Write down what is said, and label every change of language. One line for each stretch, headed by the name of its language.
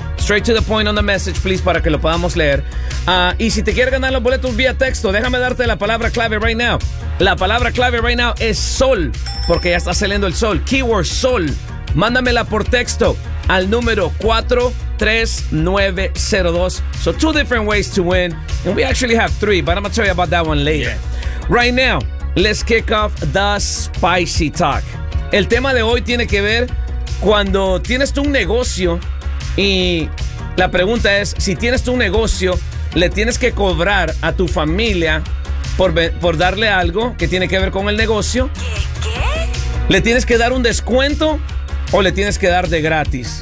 English: Straight to the point on the message, please,
Spanish: para que lo podamos leer. Y si te quieres ganar los boletos vía texto, déjame darte la palabra clave
English: right now.
Spanish: La palabra clave
English: right now
Spanish: es sol, porque ya está saliendo el sol. Keyword sol. Mándamela por texto al número 43902.
English: So two different ways to win. And we actually have three, but I'm going to tell you about that one later. Yeah. Right now, let's kick off the spicy talk.
Spanish: El tema de hoy tiene que ver cuando tienes tú un negocio. Y la pregunta es, si tienes tu negocio, ¿le tienes que cobrar a tu familia por darle algo que tiene que ver con el negocio? ¿Qué? ¿Le tienes que dar un descuento o le tienes que dar de gratis?